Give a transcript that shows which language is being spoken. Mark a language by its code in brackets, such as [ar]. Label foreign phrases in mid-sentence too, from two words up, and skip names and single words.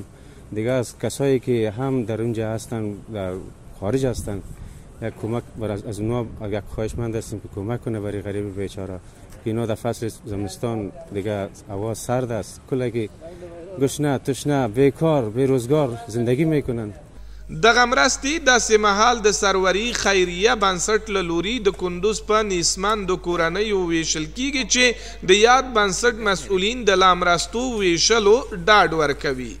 [fa] دیگه از کسایی که هم در اونجا هستن در خارج هستن یک کمک از اونها یک خواهشمند هستیم که کمک کنه برای غریب بیچاره که اینا در فصل زمستان دیگه هوا سرد است، کلی گشنه تشنه بیکار بیروزگار زندگی میکنن. [ps] دغه مرستې داسې مهال د سروري خیریه بنسټ له لوري د کندوز په نیستمندو کورنیو ویشل کیږي چې د یاد بنسټ مسؤلین د لا مرستو ویشلو ډاډ ورکوي.